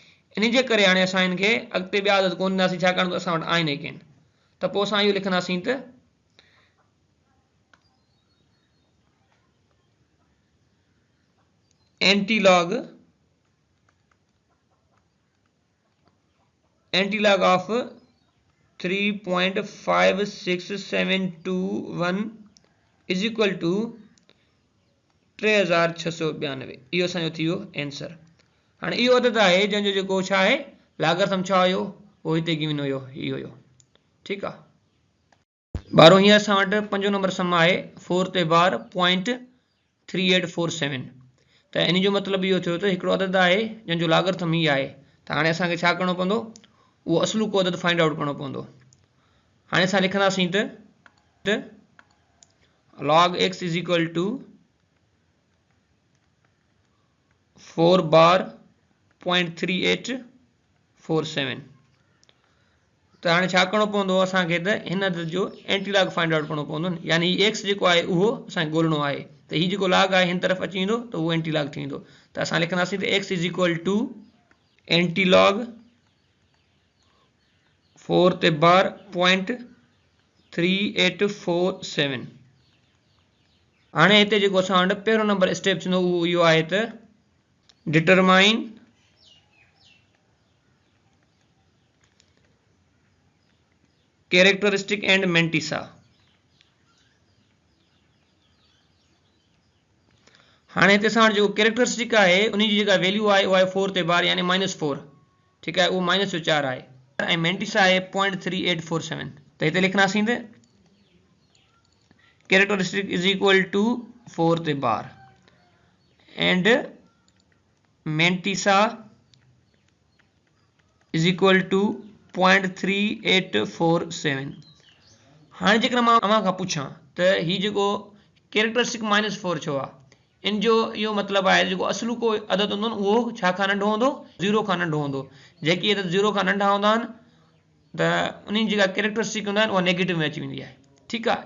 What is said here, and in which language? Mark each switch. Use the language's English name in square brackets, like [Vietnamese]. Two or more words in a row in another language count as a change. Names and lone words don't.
[Sindhi] इन जे करे हाणे असां हिनखे अॻिते ॿिया अदद कोन ॾींदासीं, छाकाणि त असां वटि आहिनि ई कोन। त पोइ असां इहो लिखंदासीं त [English] antilog of 3.56721 is equal to 3692. [Sindhi] इहो असांजो थी वियो आंसर। हाणे इहो अदद आहे जंहिंजो जेको छा आहे लागारिथम छा हुयो, उहो हिते गिवन हुयो, ही हुयो, ठीकु आहे। ॿारहों हीअं असां वटि पंजो नंबर सम आहे 4 ते बार .3847। त इन जो मतिलबु इहो थियो त हिकिड़ो अदद आहे जंहिंजो लागारिथम ही आहे, त हाणे असांखे छा करणो पवंदो, उहो असलू को अदद [English] find out [Sindhi] करणो पवंदो। हाणे असां लिखंदासीं त [English] log x is equal to 4 bar [Sindhi] .3847। त हाणे छा करणो पवंदो असांखे, त हिन अदद जो एंटीलॉग [English] find out [Sindhi] करणो पवंदो, यानी एक्स जेको आहे उहो असांखे ॻोल्हणो आहे, त हीउ जेको लॉग आहे हिन तरफ़ अची वेंदो त उहो एंटीलॉग थी वेंदो। त असां लिखंदासीं त [English] x is equal to antilog [Sindhi] 4 ते बार .3847। हाणे हिते जेको असां वटि पहिरियों नंबर स्टेप थींदो उहो इहो आहे त [English] determine characteristic and mantissa. [Sindhi] हाणे हिते असां वटि जेको कैरेक्टरिस्टिक आहे उन जी जेका वैल्यू आहे उहा आहे 4 ते बार यानी -4, ठीकु आहे, उहो -4 आहे, ऐं मेंटिसा आहे .3847। त हिते लिखंदासीं त [English] characteristic is equal to 4 [Sindhi] ते बार [English] and mantissa is equal to .3847. [Sindhi] हाणे जेकर मां अव्हां खां पुछां त हीउ जेको कैरेक्टरिस्टिक -4 छो आहे, इन जो इहो मतिलबु आहे जेको असलू को अदद हूंदो न उहो छा खां नंढो हूंदो, 0 खां नंढो हूंदो। जेकी अदद 0 खां नंढा हूंदा आहिनि त उन्हनि जी जेका कैरेक्टरिस्टिक हूंदा आहिनि उहा नेगेटिव में अची वेंदी आहे, ठीकु आहे।